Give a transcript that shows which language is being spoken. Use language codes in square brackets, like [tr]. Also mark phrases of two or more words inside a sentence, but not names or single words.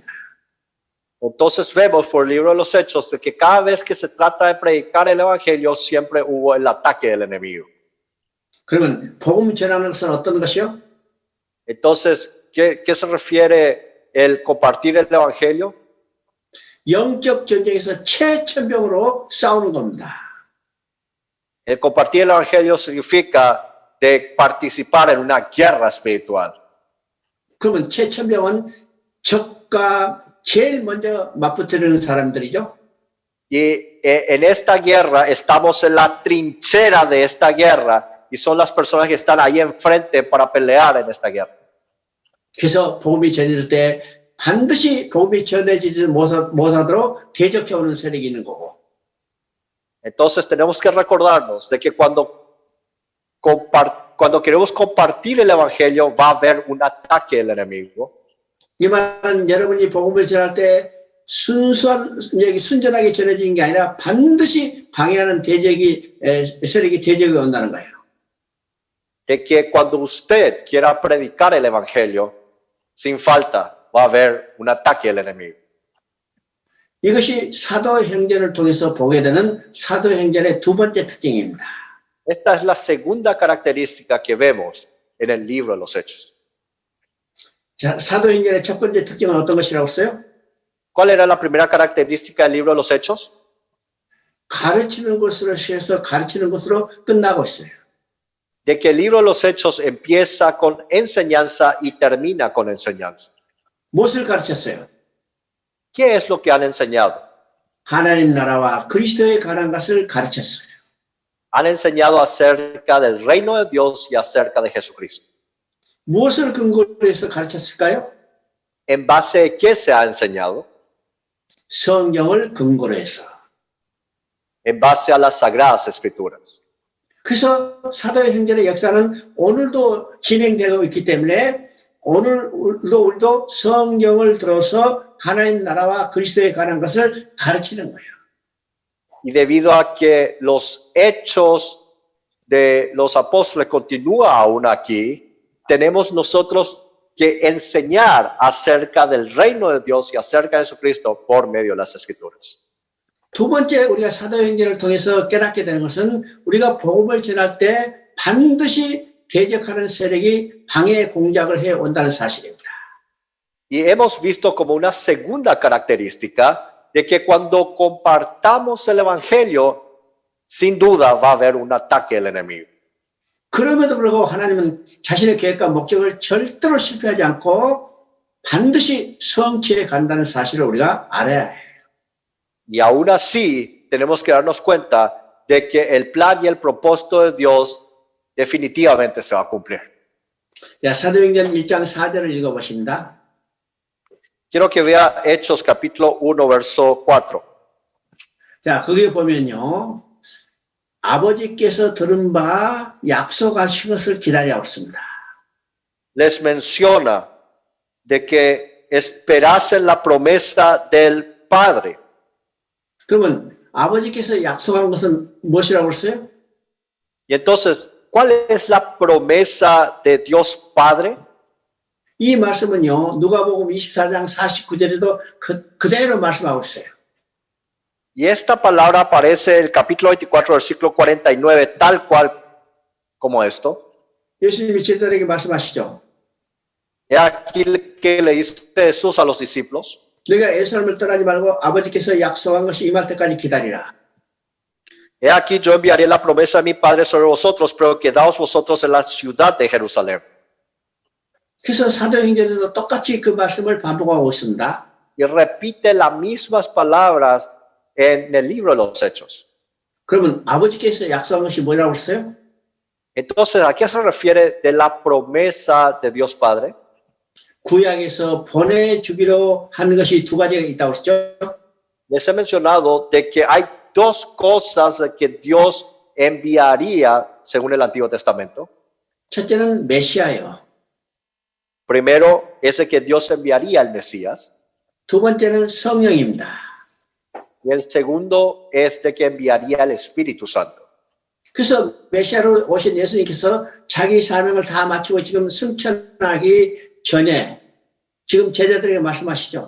[es] Entonces vemos por el libro de los Hechos de que cada vez que se trata de predicar el evangelio siempre hubo el ataque del enemigo. [ko] 그러면 복음 전하는 것은 어떤 것이요? [es] Entonces, ¿qué se refiere el compartir el evangelio? [ko] 영적 전쟁에서 최천병으로 싸우는 겁니다. [es] El compartir el evangelio significa de participar en una guerra espiritual. [ko] 그러면 최천병은 적과 제일 먼저 맞붙으려는 사람들이죠. [es] Y en esta guerra estamos en la trinchera de esta guerra y son las personas que están ahí enfrente para pelear en esta guerra. [ko] 그래서 복음이 전해질 때 반드시 복음이 전해지지 못하도록 대적해오는 세력이 있는 거고. [es] Entonces tenemos que recordarnos de que cuando queremos compartir el evangelio va a haber un ataque del enemigo. [ko] 이 말은 여러분이 복음을 전할 때 순전하게 전해지는 게 아니라 반드시 방해하는 세력이 대적이 온다는 거예요. [es] De que cuando usted quiera predicar el evangelio, sin falta va a haber un ataque del enemigo. [ko] 이것이 사도행전을 통해서 보게 되는 사도행전의 두 번째 특징입니다. [es] Esta es la segunda característica que vemos en el libro de los Hechos. [ko] 자, 사도행전의 첫 번째 특징은 어떤 것이라고 했어요? [es] ¿Cuál era la primera característica del libro de los Hechos? [ko] 가르치는 것으로 시작해서 가르치는 것으로 끝나고 있어요. [es] De que el libro de los Hechos empieza con enseñanza y termina con enseñanza. [ko] 무엇을 가르쳤어요? [es] ¿Qué es lo que han enseñado? [ko] 하나님 나라와 그리스도에 관한 것을 가르쳤어요. [es] Han enseñado acerca del reino de Dios y acerca de Jesucristo. [ko] 무엇을 근거로 해서 가르쳤을까요? [es] ¿En base a qué se ha enseñado? [ko] 성경을 근거로 해서. [es] En base a las Sagradas Escrituras. [ko] 그래서 사도행전의 역사는 오늘도 진행되고 있기 때문에 우리도 성경을 들어서 하나님 나라와 그리스도에 관한 것을 가르치는 거예요. [es] Y debido a que los hechos de los apóstoles continúan aún aquí, tenemos nosotros que enseñar acerca del reino de Dios y acerca de Jesucristo por medio de las Escrituras. [ko] 두 번째 우리가 사도행전을 통해서 깨닫게 되는 것은 우리가 복음을 전할 때 반드시 대적하는 세력이 방해 공작을 해온다는 사실입니다. [es] Y hemos visto como una segunda característica de que cuando compartamos el evangelio, sin duda va a haber un ataque del enemigo. [ko] 그럼에도 불구하고 하나님은 자신의 계획과 목적을 절대로 실패하지 않고 반드시 성취해 간다는 사실을 우리가 알아야 해요. [es] Y aún así tenemos que darnos cuenta de que el plan y el propósito de Dios definitivamente se va a cumplir. [ko] 자, 사도행전 1장 4절을 읽어보십니다. [es] Quiero que vea Hechos capítulo 1, verso 4. [ko] 자, 거기에 보면요. 아버지께서 들은 바 약속하신 것을 기다려 있습니다. [es] Les menciona de que esperasen la promesa del Padre. [ko] 그러면 아버지께서 약속한 것은 무엇이라고 했어요? [es] Y entonces, ¿cuál es la promesa de Dios Padre? [ko] 이 말씀은요. 누가복음 24장 49절에도 그대로 말씀하고 있어요. [es] Y esta palabra aparece en el capítulo 24, versículo 49, tal cual como esto. [ko] 예수님이 제자들에게 말씀하시죠. [es] He aquí que le dice Jesús a los discípulos. [ko] 너희가 예루살렘을 떠나지 말고 아버지께서 약속한 것이 임할 때까지 기다리라. [es] He aquí yo enviaré la promesa de mi Padre sobre vosotros, pero quedaos vosotros en la ciudad de Jerusalén. [ko] 그래서 사도행전에도 똑같이 그 말씀을 반복하고 있습니다. [es] Y repite las mismas palabras en el libro de los Hechos. [ko] 그러면 아버지께서 약속한 것이 뭐라고 했어요? [es] Entonces, ¿a qué se refiere de la promesa de Dios Padre? [ko] 구약에서 보내주기로 한 것이 두 가지가 있다고 했죠. [es] Les he mencionado de que hay dos cosas que Dios enviaría según el Antiguo Testamento. [ko] 첫째는 메시아요. [es] Primero es de que Dios enviaría al Mesías. [ko] 두 번째는 성령입니다. [es] Y el segundo es de que enviaría al Espíritu Santo. [ko] 그래서 메시아로 오신 예수님께서 자기 사명을 다 마치고 지금 승천하기 전에 지금 제자들에게 말씀하시죠.